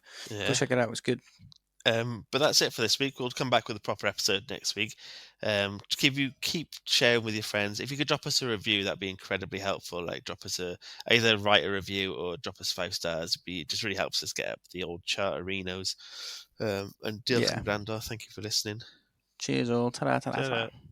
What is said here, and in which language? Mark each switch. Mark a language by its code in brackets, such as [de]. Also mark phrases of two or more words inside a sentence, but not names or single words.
[en] Go check it out. It's good. But that's it for this week. We'll come back with a proper episode next week. Keep sharing with your friends. If you could drop us a review, that'd be incredibly helpful. Like drop us either write a review or drop us 5 stars. It just really helps us get up the old charterinos. [cy] And Diolch yn gwrando. [en] Thank you for listening. Cheers all. Ta-ra, ta-ra, ta-ra.